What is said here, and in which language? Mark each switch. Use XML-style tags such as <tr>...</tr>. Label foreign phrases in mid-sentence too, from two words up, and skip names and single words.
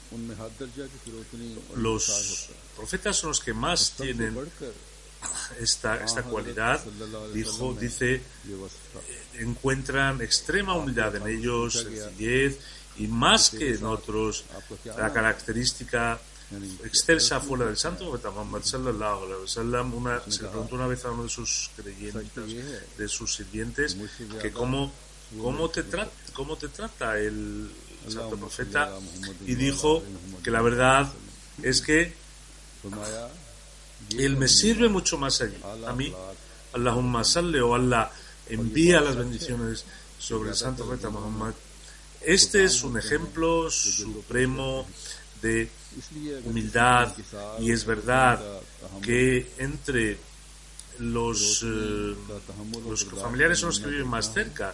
<es>Los profetas son los que más tienen esta cualidad. Dice, encuentran extrema humildad en ellos, sencillez, y más que en otros, la característica excelsa fuera del santo profeta Muhammad</es> <ar>صلى الله عليه وسلم.</ar> <es>Se le preguntó una vez a uno de sus creyentes, de sus sirvientes, que cómo te trata el santo profeta, y dijo que la verdad es que él me sirve mucho más a mí.</es> <ar>اللهم صل,</ar> <es>o Allah envía las bendiciones sobre el santo profeta Muhammad. Este es un ejemplo supremo de humildad, y es verdad que entre los familiares son los que viven más cerca.</es>